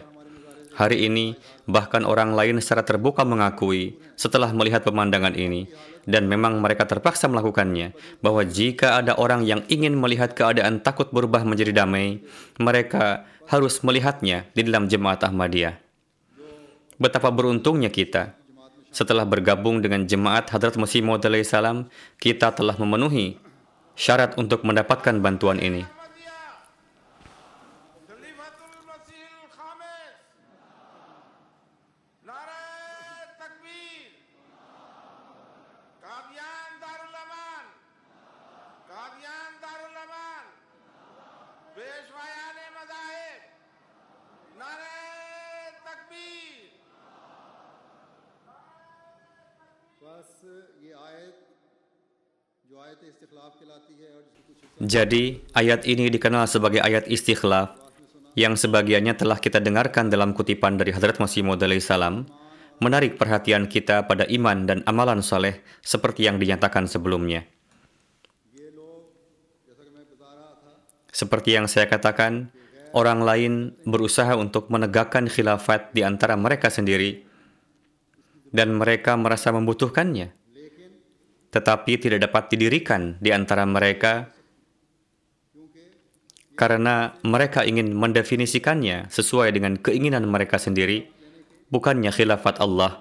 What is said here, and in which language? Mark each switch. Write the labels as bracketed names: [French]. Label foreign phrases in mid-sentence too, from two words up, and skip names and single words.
[Indonesian] Hari ini, bahkan orang lain secara terbuka mengakui setelah melihat pemandangan ini, dan memang mereka terpaksa melakukannya, bahwa jika ada orang yang ingin melihat keadaan takut berubah menjadi damai, mereka harus melihatnya di dalam Jemaat Ahmadiyah. Betapa beruntungnya kita. Setelah bergabung dengan Jemaat Hadrat Masih Maud alaihissalam, kita telah memenuhi syarat untuk mendapatkan bantuan ini. [Urdu] خلیفۃ المسیح خامس نعرۂ تکبیر قادیان دار الامان پیشوایانِ مذاہب نعرۂ تکبیر بس یہ آیت جو آیت استخلاف کہلاتی ہے اور جس کی کچھ [Indonesian] Jadi, ayat ini dikenal sebagai ayat istikhlaf yang sebagiannya telah kita dengarkan dalam kutipan dari Hadrat Masih Maud [Arabic] علیہ السلام, [Indonesian] menarik perhatian kita pada iman dan amalan soleh seperti yang dinyatakan sebelumnya. [Urdu] یہ لوگ جیسا کہ میں بتا رہا تھا [Indonesian] Seperti yang saya katakan, orang lain berusaha untuk menegakkan khilafat di antara mereka sendiri dan mereka merasa membutuhkannya, tetapi tidak dapat didirikan di antara mereka karena mereka ingin mendefinisikannya sesuai dengan keinginan mereka sendiri, bukannya khilafat Allah.